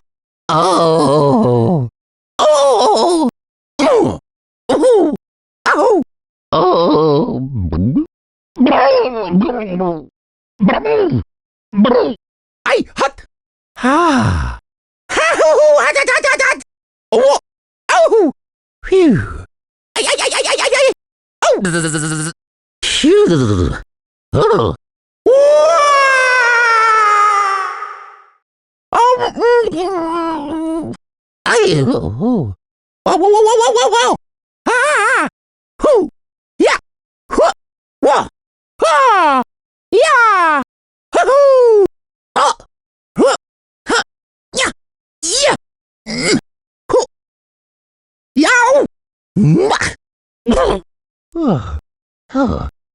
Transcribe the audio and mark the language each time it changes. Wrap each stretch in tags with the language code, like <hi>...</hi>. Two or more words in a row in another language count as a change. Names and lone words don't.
<en>Oh! Oh! Oh! Oh! Oh! Oh! Ay, hot! Ah! Hot, hot, hot, hot, hot! Oh! Oh! Phew! Ay, ay, ay, ay, ay, ay, ay! Oh! Phew! Oh! Oh! Ay! Oh! Wow! Wow! Wow! Wow! Wow! Wow! Ah! Hoo! Yeah! Whoa! Whoa! Ah! Yeah! Hoo! Oh! Huh! Huh! Yeah! Yeah! Hoo! Yow! Mwah! Oh! Oh!</en>